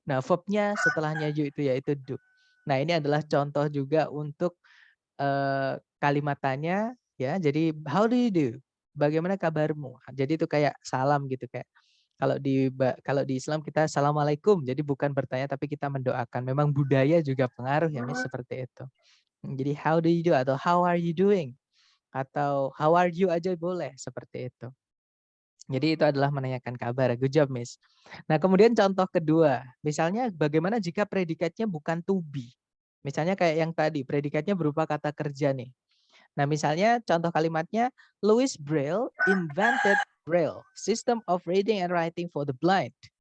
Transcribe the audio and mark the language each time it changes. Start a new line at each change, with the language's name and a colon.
Indonesian: Nah, verbnya setelahnya you itu yaitu do. Nah, ini adalah contoh juga untuk kalimat tanya, ya. Jadi
English: how do you do?
Indonesian: Bagaimana kabarmu? Jadi itu kayak salam gitu, kayak kalau di Islam kita assalamualaikum. Jadi bukan bertanya tapi kita mendoakan. Memang budaya juga pengaruh ya, Miss, seperti itu. Jadi
English: how do you do
Indonesian: atau
English: how are you doing?
Indonesian: Atau
English: how are you
Indonesian: aja boleh, seperti itu. Jadi itu adalah menanyakan kabar.
English: Good job,
Indonesian: Miss. Nah, kemudian contoh kedua. Misalnya bagaimana jika predikatnya bukan to be? Misalnya kayak yang tadi, predikatnya berupa kata kerja nih. Nah, misalnya contoh kalimatnya,
English: Louis Braille invented Braille, system of reading and writing for the blind.